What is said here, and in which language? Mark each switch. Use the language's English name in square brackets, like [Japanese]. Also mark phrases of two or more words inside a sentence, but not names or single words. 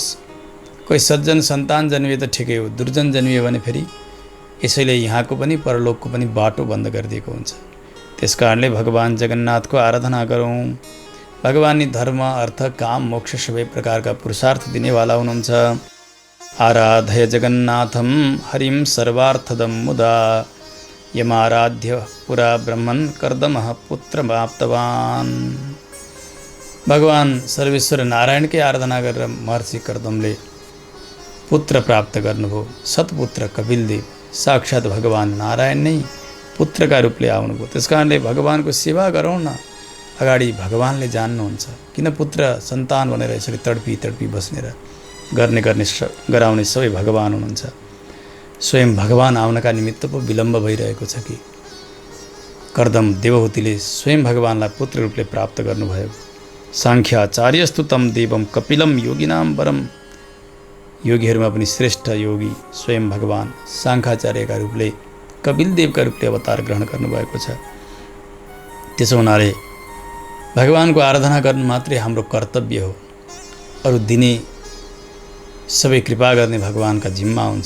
[Nepali] कोही सज्जन सन्तान जन्मिए त ठिकै हो, दुर्जन जन्मियो भने फेरि यसैले यहाँको पनि परलोकको पनि बाटो बन्द गरिदिएको हुन्छ। त्यसकारणले भगवान जगन्नाथको आराधना गरौँ। भगवान नि धर्म अर्थ काम मोक्ष सबै प्रकारका पुरुषार्थ दिनेवाला हुनुहुन्छ। [Sanskrit] आराधय जगन्नाथम हरिम सर्वार्थदम मुदा यमाराध्य पुरा ब्रह्मन् कर्दमः पुत्रमाप्तवान्। [Nepali] भगवान सर्वेश्वर नारायणकै आराधना गरेर महर्षि कर्दमले पुत्र प्राप्त गर्नुभयो। सत्पुत्र कपिलदेव साक्षात् भगवान नारायण नै पुत्रका रूपले आउनुभयो। त्यसकारणले भगवानको सेवा गरौँ न। अगाडि भगवानले जान्नुहुन्छ। किन पुत्र सन्तान भनेर यसरी तडपी बस्ने र गराउने सबै भगवान हुनुहुन्छ। स्वयं भगवान आउनका निमित्त पो विलम्ब भइरहेको छ कि? कर्दम देवहूतिले स्वयं भगवानलाई पुत्र रूपले प्राप्त गर्नुभयो। [Sanskrit] साङ्ख्याचार्यस्तु तम देवम कपिलम योगिनाम वरम। [Nepali] योगीहरूमा पनि श्रेष्ठ योगी स्वयं भगवान साङ्ख्याचार्यका रूपले कपिलदेवका रूपले अवतार ग्रहण गर्नुभएको छ। त्यसो हुनाले भगवानको आराधना गर्नु मात्रै हाम्रो कर्तव्य हो। अरू दिने सबै कृपा गर्ने भगवानका जिम्मा हुन्छ।